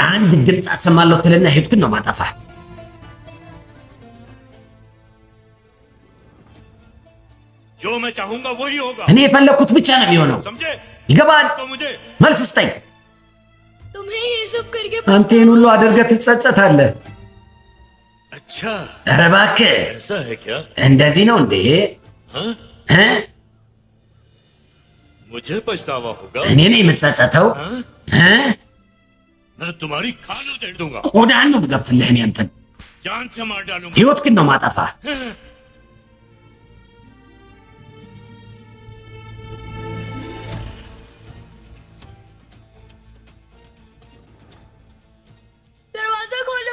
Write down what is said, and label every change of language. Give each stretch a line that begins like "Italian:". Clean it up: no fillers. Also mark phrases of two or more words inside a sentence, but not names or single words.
Amharic: አንድ ድምፅ አሰማለሁ ትልና ሄድኩን ነው ማጠፋ።
Hindi: जो मैं चाहूंगा वही होगा,
Amharic: እኔ የፈለኩት ብቻ ነው የሚሆነው።
Hindi: समझे?
Amharic: ይገባል?
Hindi: तो मुझे
Amharic: መልስ ስጠኝ።
Hindi: तुम्हें ये सब करके
Amharic: አንተ ይህን ሁሉ አድርገህ ትጸጸታለህ?
Hindi: अच्छा
Amharic: ኧረ እባክህ
Hindi: ऐसा है क्या?
Amharic: እንደዚህ ነው እንዴ?
Hindi: हाँ? እ? मुझे पछतावा होगा?
Amharic: እኔ ነኝ የምጸጸተው?
Hindi: हाँ? እ? मैं तुम्हारी खाल उधेड़ दूंगा,
Amharic: ቆዳን ነው የምገፍልህ እኔ አንተን።
Hindi: जान से मार डालूंगा।
Amharic: ህይወት ግን ነው ማጠፋ።
Hindi: दरवाजा खोलो।